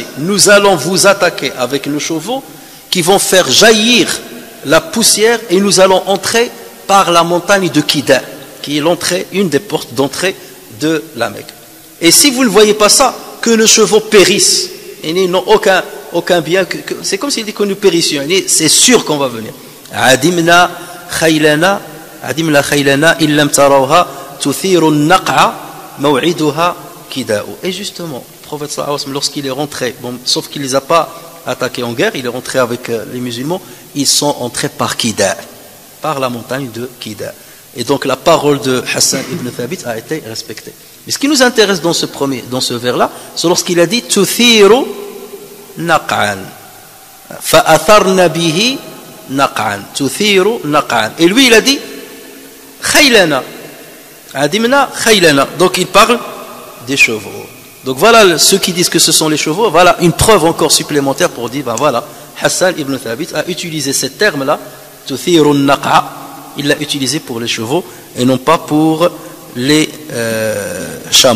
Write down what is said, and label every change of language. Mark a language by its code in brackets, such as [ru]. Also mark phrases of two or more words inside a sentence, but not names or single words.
[fr] Nous allons vous attaquer avec nos chevaux qui vont faire jaillir la poussière et nous allons entrer par la montagne de Kida, qui est l'entrée, une des portes d'entrée de la Mecque. Et si vous ne voyez pas ça, que nos chevaux périssent, ils n'ont aucun bien, c'est comme s'il dit que nous périssions, c'est sûr qu'on va venir. [ar] عدمنا خيلنا إن لم تروها تثير النقع موعدها كداء. [fr] Et justement, le prophète [ar] صلى الله عليه وسلم, [fr] lorsqu'il est rentré, bon, sauf qu'il ne les a pas attaqués en guerre, il est rentré avec les musulmans, ils sont entrés par Kida, par la montagne de Kida. Et donc la parole de Hassan ibn Thabit a été respectée. Mais ce qui nous intéresse dans ce vers-là, c'est lorsqu'il a dit [ar] تثير نقعا، فأثرن به نقعا، تثير نقعا. [fr] Et lui il a dit [ar] خيلنا، عدمنا خيلنا. [fr] Donc il parle des chevaux. Donc voilà ceux qui disent que ce sont les chevaux. Voilà une preuve encore supplémentaire pour dire, ben voilà, Hassan ibn Thabit a utilisé ce terme-là, [ar] تثير النقع. [fr] Il l'a utilisé pour les chevaux et non pas pour les chameaux.